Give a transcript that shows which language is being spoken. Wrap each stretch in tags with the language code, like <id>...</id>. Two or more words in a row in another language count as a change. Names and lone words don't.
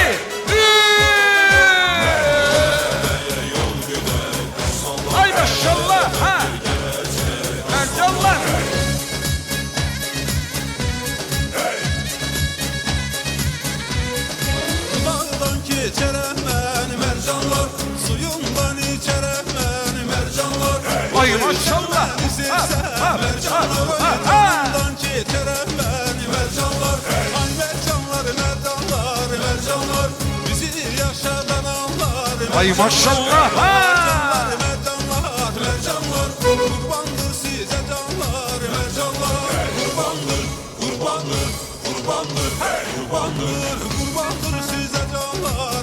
<az>Ay maşallah ha. Mercanlar. Dağdan keçerəm mən mercanlar, suyundan içərəm mən mercanlar. Ay maşallah. Məni sevsən mercanlar, dağdan keçərəm mən mercanlar. Ay mercanlar, mercanlar, mercanlar, bizi yaşadan anlar. Ay maşallah ha.</az> <tr>Mercanlar, mercanlar, kurbandır size canlar. Mercanlar, kurbandır, kurbandır, kurbandır, kurbandır, kurbandır size canlar.</tr>